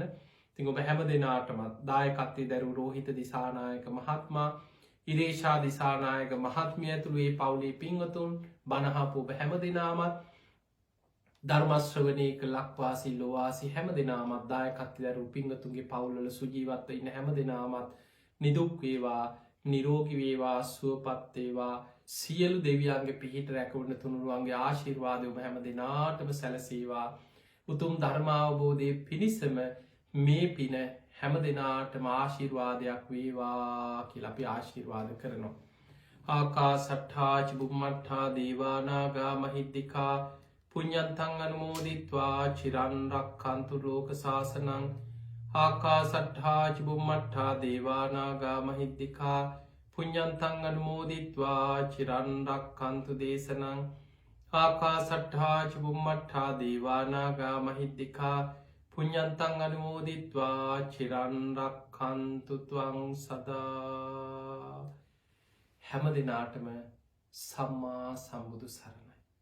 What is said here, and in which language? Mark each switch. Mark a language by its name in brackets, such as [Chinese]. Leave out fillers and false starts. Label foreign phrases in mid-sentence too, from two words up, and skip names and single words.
[Sinhala] ඉතින් ඔබ හැම දෙනාටමත් දායකත්වයේ දරූ රෝහිත දිසානායක මහත්මයා, ඉරේෂා දිසානායක මහත්මිය ඇතුළු ඒ පවුලේ පින්වතුන් බණහපු ඔබ හැම දෙනාමත් ධර්මශ්‍රවණය කළ ලක්වාසී ලෝවාසී හැම දෙනාමත් දායකත්වයේ දරූ පින්වතුන්ගේ පවුල්වල සුජීවත්ව ඉන්න හැම දෙනාමත් නිදුක් වේවා, නිරෝගී වේවා, සුවපත් වේවා. සියලු දෙවියන්ගේ පිහිට රැකවරණ තුනුරුවන්ගේ ආශිර්වාදය ඔබ හැම දෙනාටම සැලසේවා. උතුම් ධර්මාවබෝධය පිණිසම මේ පින හැම දෙනාටම ආශිර්වාදයක් වේවා කියලා අපි ආශිර්වාද කරනවා. [Pali] ආකාසට්ඨා ච බුම්මට්ඨා දේවා නාග මහිද්దికා පුඤ්ඤන්තං අනුමෝදිත්වා චිරන් රක්ඛන්තු ලෝක සාසනං. ආකාසට්ඨා ච බුම්මට්ඨා දේවා නාග මහිද්దికා පුඤ්ඤන්තං අනුමෝදිත්වා චිරන් රක්ඛන්තු දේශනං. ආකාසට්ඨා ච බුම්මට්ඨා දේවා නාග මහිද්దికා පුඤ්ඤන්තං අනුමෝදිත්වා චිරන් රක්ඛන්තු ත්වං සදා. [Sinhala] හැම දිනාටම සම්මා සම්බුදු සරණයි.